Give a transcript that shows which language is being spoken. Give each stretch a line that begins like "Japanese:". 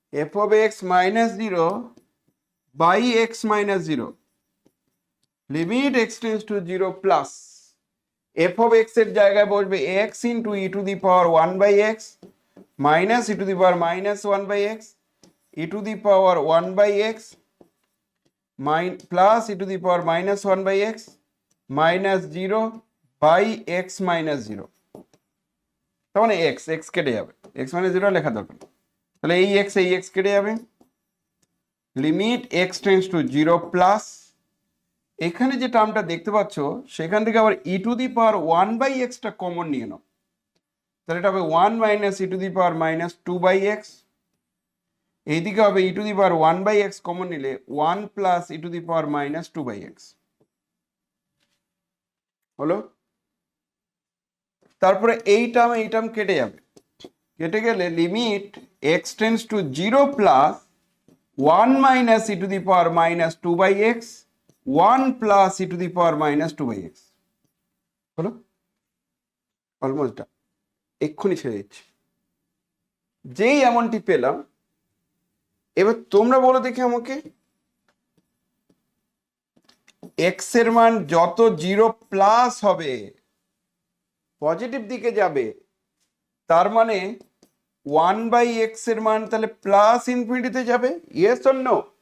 English: f of x minus 0 by x minus 0, limit x tends to 0 plus f of x
Bangla: এর জায়গায় বসবে
English: x into e to the power 1/x minus e to the power minus 1/x e to the power 1/x plus e to the power minus 1/x minus 0 by x minus 0।
Bangla: তার মানে x কেটে যাবে,
English: x minus 0 লেখা
Bangla: দরকার, তাহলে এই x কেটে যাবে। Limit x tends to 0 plus, এখানে যে টার্মটা দেখতে পাচ্ছ সেখান থেকে আবার e to the power 1/x টা কমন নিয়ে নাও, তাহলে এটা হবে 1 minus e to the power minus 2/x, এইদিকে হবে e to the power 1/x common নিলে 1 plus e to the power minus 2/x হলো। তারপরে এই টার্ম কেটে যাবে, কেটে গেলে limit x tends to 0 plus 1 minus e to the power minus 2/x 1 plus e to the power minus 2/x হলো। Almost এক্ষুনি ছেড়ে দিচ্ছি। যেই এমনটি পেলাম, এবার তোমরা বলো দেখি আমাকে, এক্স এর মান যত 0 প্লাস হবে পজিটিভ দিকে যাবে, তার মানে 1/x এর মান তাহলে প্লাস ইনফিনিটিতে যাবে, ইয়েস অর নো?